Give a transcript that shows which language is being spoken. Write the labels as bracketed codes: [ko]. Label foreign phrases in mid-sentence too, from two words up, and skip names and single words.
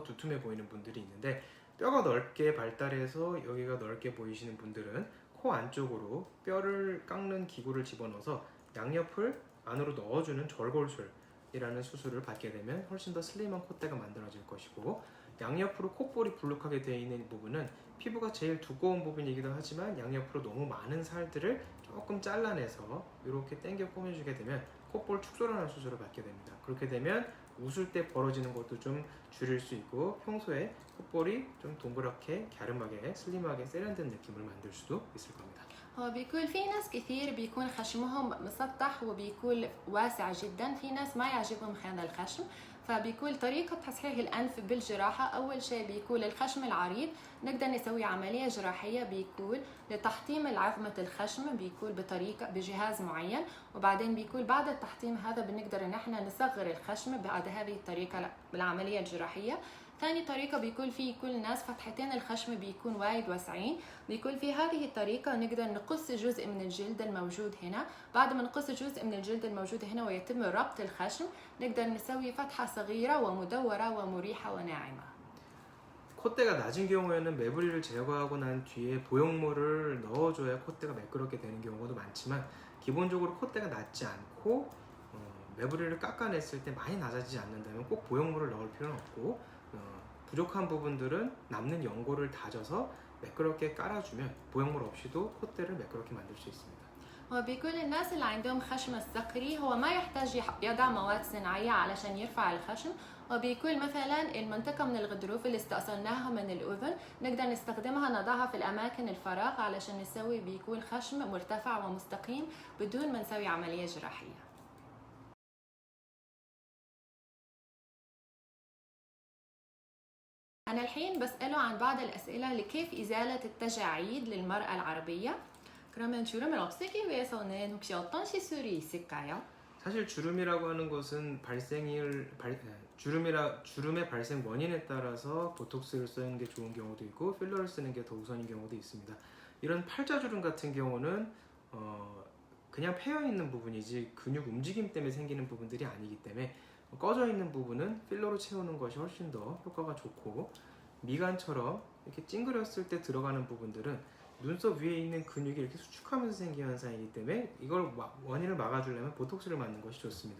[ko] 두툼해 보이는 분들이 있는데, 뼈가 넓게 발달해서 여기가 넓게 보이시는 분들은 코 안쪽으로 뼈를 깎는 기구를 집어넣어서 양옆을 안으로 넣어주는 절골술이라는 수술을 받게 되면 훨씬 더 슬림한 콧대가 만들어질 것이고, 양옆으로 콧볼이 불룩하게 되어 있는 부분은 피부가 제일 두꺼운 부분이기도 하지만 양옆으로 너무 많은 살들을 조금 잘라내서 이렇게 당겨 꾸며주게 되면 콧볼 축소라는 수술을 받게 됩니다. 그렇게 되면 웃을 때 벌어지는 것도 좀 줄일 수 있고 평소에 콧볼이 좀 동그랗게 갸름하게 슬림하게 세련된 느낌을 만들 수도 있을 겁니다. [ar] هو بيكون في ناس كثير بيكون خشمهم مسطح وبيكون واسع جدا. في ناس ما يعجبهم هذا الخشم، فبيكون طريقة تصحيح الأنف بالجراحة أول شيء بيكون الخشم العريض نقدر نسوي عملية جراحية بيكون لتحطيم عظمة الخشم، بيكون بطريقة بجهاز معين، وبعدين بيكون بعد التحطيم هذا بنقدر إن احنا نصغر الخشم بعد هذه الطريقة بالعملية الجراحية. ثاني طريقة بيكون في كل ناس فتحتين الخشم بيكون وايد واسعين، بيكون في هذه الطريقة نقدر نقص جزء من الجلد الموجود هنا. بعد ما نقص جزء من الجلد الموجود هنا ويتم ربط الخشم نقدر نسوي فتحة صغيرة ومدورة ومريحة وناعمة. [ko] 콧대가 낮은 경우에는 매부리를 제거하고 난 뒤에 보형물을 넣어줘야 콧대가 매끄럽게 되는 경우도 많지만, 기본적으로 콧대가 낮지 않고 매부리를 깎아냈을 때 많이 낮아지지 않는다면 꼭 보형물을 넣을 필요는 없고 부족한 부분들은 남는 연고를 다져서 매끄럽게 깔아주면 보형물 없이도 콧대를 매끄럽게 만들 수 있습니다. [ar] وبكل الناس اللي عندهم خشم الصقري هو ما يحتاج يضع مواد صناعية علشان يرفع الخشم، وبكل مثلا المنطقة من الغضروف اللي استأصلناها من الأذن نقدر نستخدمها نضعها في الأماكن الفراغ علشان نسوي بيكون خشم مرتفع ومستقيم بدون ما نسوي عملية جراحية. أنا الحين بسأله عن بعض الأسئلة لكيف إزالة التجاعيد للمرأة العربية. [ko] 그러면 주름을 없애기 위해서는 혹시 어떤 시술이 있을까요? 사실 주름이라고 하는 것은 주름의 발생 원인에 따라서 보톡스를 쓰는 게 좋은 경우도 있고 필러를 쓰는 게 더 우선인 경우도 있습니다. 이런 팔자주름 같은 경우는 그냥 패여 있는 부분이지 근육 움직임 때문에 생기는 부분들이 아니기 때문에 꺼져 있는 부분은 필러로 채우는 것이 훨씬 더 효과가 좋고, 미간처럼 이렇게 찡그렸을 때 들어가는 부분들은 눈썹 위에 있는 근육이 이렇게 수축하면서 생긴 현상이기 때문에 이걸 원인을 막아주려면 보톡스를 맞는 것이 좋습니다.